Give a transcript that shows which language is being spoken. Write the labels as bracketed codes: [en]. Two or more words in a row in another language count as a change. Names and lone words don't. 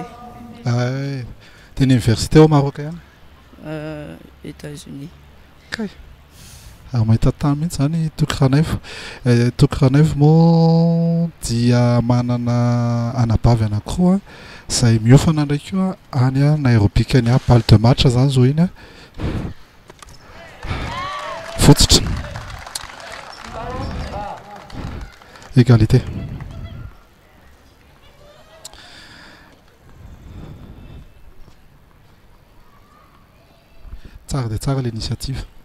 [mg] Dia ny université ao Maroc ihany? [fr] États-Unis. [mg] Kay mahita tany mihitsy zany Toky Ranaivo. Toky Ranaivo moa dia manana anabavy anankiroa izay miofana ndraiky io any a Nairobi Kenya. [fr] Balle de match [mg] zany zao iny a fotsitra. [fr] Égalité. [mg] Tsara dia tsara l'initiative.